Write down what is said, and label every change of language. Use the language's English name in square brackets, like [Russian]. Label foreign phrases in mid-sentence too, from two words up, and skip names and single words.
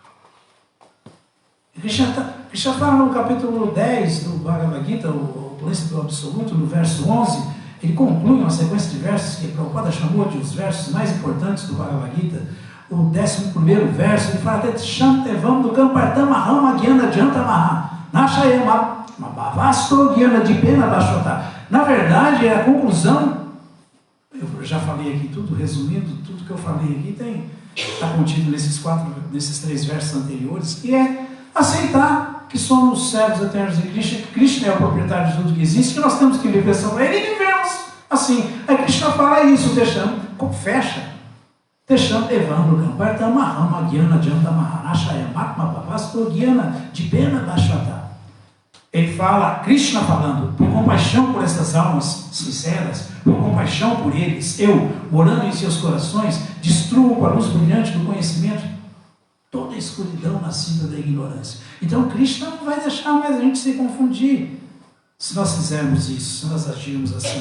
[Portuguese] Krishna fala no capítulo 10 do Bhagavad Gita, o Príncipe do Absoluto, no verso 11, ele conclui uma sequência de versos que Prabhupada chamou de os versos mais importantes do Bhagavad Gita. O 11º verso, ele fala até [Sanskrit] Shantevam do Kampartama Rama Gyana Jantamaha Nashayama Mabhavasto Gyana Dipena Bashota. [Portuguese] Na verdade, a conclusão, eu já falei aqui tudo, resumindo, tudo que eu falei aqui está contido nesses 3 versos anteriores, que é aceitar que somos servos eternos de Krishna, que Krishna é o proprietário de tudo que existe, que nós temos que viver para ele e vivemos assim. Aí Krishna fala isso, fecha. Deixando [Sanskrit] Evandro Kampartama Rama Gyana Janta Maharashaya Matma Bhavasto Gyana Dipena Bashvata. [Portuguese] Ele fala, Krishna falando, por compaixão por essas almas sinceras, por compaixão por eles, eu, morando em seus corações, destruo com a luz brilhante do conhecimento toda a escuridão nascida da ignorância. Então Krishna não vai deixar mais a gente se confundir se nós fizermos isso, se nós agirmos assim.